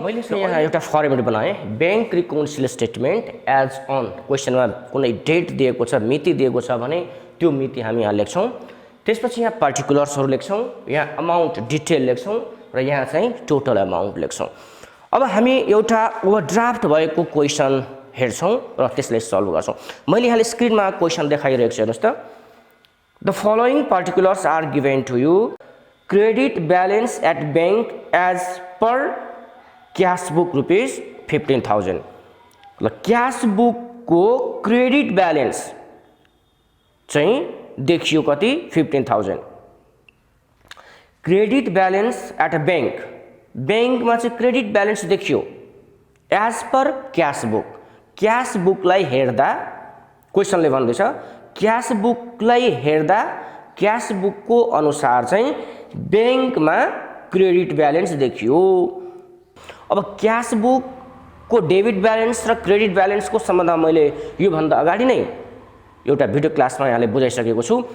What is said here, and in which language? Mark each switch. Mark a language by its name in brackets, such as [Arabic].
[Nepali] मैले यहाँ एउटा फर्मेट बनाएँ, bank reconciliation statement as an, क्वेसनमा कुनै डेट दिएको छ, मिति दिएको छ भने त्यो मिति हामी यहाँ लेख्छौँ। त्यसपछि यहाँ पार्टिकुलर्सहरू लेख्छौँ, यहाँ अमाउन्ट डिटेल लेख्छौँ र यहाँ चाहिँ टोटल अमाउन्ट लेख्छौँ। अब हामी एउटा ओभरड्राफ्ट भएको क्वेसन हेर्छौँ र त्यसलाई सल्भ गर्छौँ। मैले यहाँ स्क्रिनमा क्वेसन देखाइरहेको छु, हेर्नुहोस् त। [English] The following particulars are given to you, credit balance at bank as per cash book rupees 15,000। [Nepali] ल, क्यास बुकको क्रेडिट ब्यालेन्स चाहिँ देखियो कति? 15,000। [English] credit balance at a bank, [Nepali] बैंकमा चाहिँ क्रेडिट ब्यालेन्स देखियो [English] As per cash book. [Nepali] Cash बुकलाई हेर्दा क्वेसनले भन्दैछ cash बुकलाई हेर्दा क्यास बुकको अनुसार चाहिँ बैंकमा क्रेडिट ब्यालेन्स देखियो। अब क्यास बुकको डेबिट ब्यालेन्स र क्रेडिट ब्यालेन्सको सम्बन्धमा मैले योभन्दा अगाडि नै एउटा भिडियो क्लासमा यहाँले बुझाइसकेको छु।